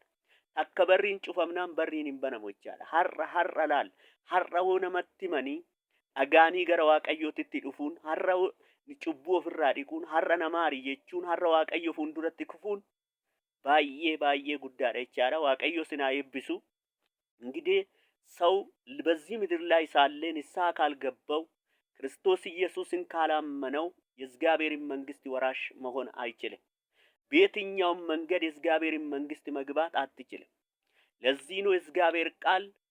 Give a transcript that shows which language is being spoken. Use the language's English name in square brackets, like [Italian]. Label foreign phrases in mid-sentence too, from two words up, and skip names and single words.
[Oromo] Akka barriin cufamnaan barriin hin banamu jechaadha. Har'a laal. Har'a hoo namatti himanii dhagaanii gara waaqayyootitti dhufuun, har'a cubbuu ofirraa dhiquun, har'a namaari jechuun, har'a waaqayyo fuulduratti kufuun baay'ee guddaadha jechaadha. waaqayyo sinaa eebbisu። [Amharic] እንግዲህ ሰው በዚህ ምድር ላይ ሳለ ንስሐ ካልገባው ክርስቶስ ኢየሱስን ካላመነው የእግዚአብሔርን መንግስት ወራሽ መሆን አይችልም። በየትኛውም መንገድ የእግዚአብሔርን መንግስት መግባት አትችልም። ለዚህ ነው የእግዚአብሔር ቃል